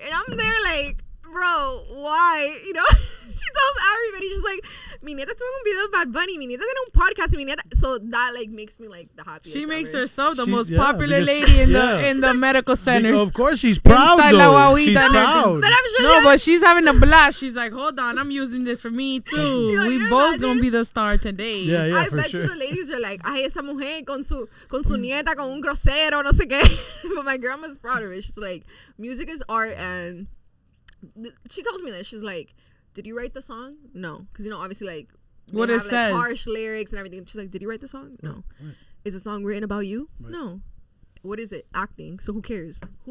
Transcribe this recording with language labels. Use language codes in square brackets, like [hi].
[en] And I'm there like, bro, why? She tells everybody, she's like, [es] mi nieta tuvo un video de Bad Bunny, mi nieta [en] tiene un podcast, mi nieta. So that like makes me like the happiest. She makes ever. herself the most popular lady in the medical center. Of course she's proud though. She's proud. But I'm sure but she's having a blast. She's like, hold on, I'm using this for me too. We both gonna be the star today. Yeah, I for bet sure. you the ladies are like, [es] ay, esa mujer con su nieta con un grosero, no sé qué. [en] But my grandma's proud of it. She's like, music is art, and she tells me that. She's like, did you write the song? No. Because, obviously, like, what it says. Like, harsh lyrics and everything. She's like, did you write the song? No. Right. Is the song written about you? Right. No. What is it? Acting. So who cares?